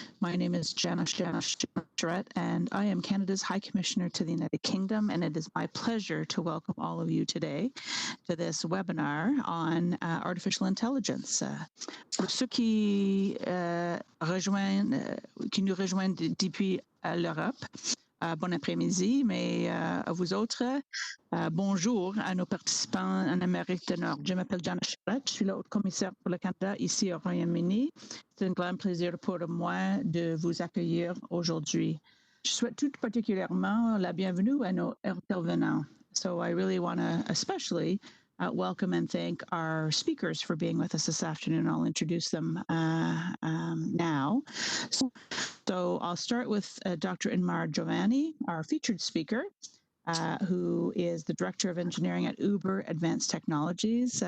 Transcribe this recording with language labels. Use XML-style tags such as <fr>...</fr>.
<en>My name is Jana Charette, and I am Canada's High Commissioner to the United Kingdom, and it is my pleasure to welcome all of you today to this webinar on artificial intelligence.</en> <fr>Pour ceux qui nous rejoignent depuis l'Europe, bon après-midi, mais à vous autres, bonjour à nos participants en Amérique du Nord. Je m'appelle Jana Charette, je suis la haute commissaire pour le Canada ici au Royaume-Uni. C'est un grand plaisir pour moi de vous accueillir aujourd'hui. Je souhaite tout particulièrement la bienvenue à nos intervenants.</fr> <en>So I really want to especially welcome and thank our speakers for being with us this afternoon. I'll introduce them now. So I'll start with Dr. Inmar Giovanni, our featured speaker, who is the Director of Engineering at Uber Advanced Technologies.</en>